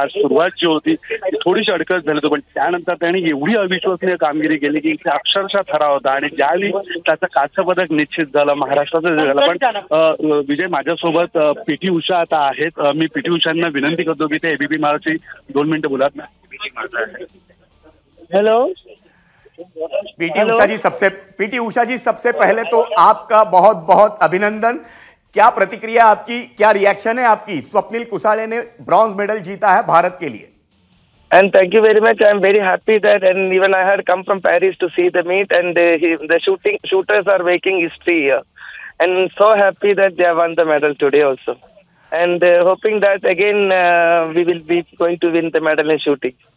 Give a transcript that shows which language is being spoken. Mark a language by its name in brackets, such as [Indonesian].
[Marathi] आज सुरुवात जी होती ती थोडीशी अडकत झाली होती, पण त्यानंतर त्याने एवढी अविश्वसनीय कामगिरी केली की अक्षरशः थरा होता. आणि ज्यावेळी त्याचं कांस्य पदक निश्चित झालं, महाराष्ट्राचं झालं. पण विजय, माझ्यासोबत पीटी उषा आता आहेत. मी पीटी उषांना विनंती करतो की ते एबीपी माझी 2 मिनिटं बोलात ना. हेलो [Hindi] पीटी उषा जी, सबसे पहले तो आपका बहुत बहुत अभिनंदन. क्या प्रतिक्रिया आपकी, क्या रिएक्शन है आपकी? स्वप्निल कुसाळे ने ब्रॉन्ज मेडल जीता है भारत के लिए. [English] and thank you very much. I am very happy that, and even I had come from Paris to see the meet, and the shooters are making history here, and so happy that they have won the medal today also, and hoping that again we will be going to win the medal in shooting.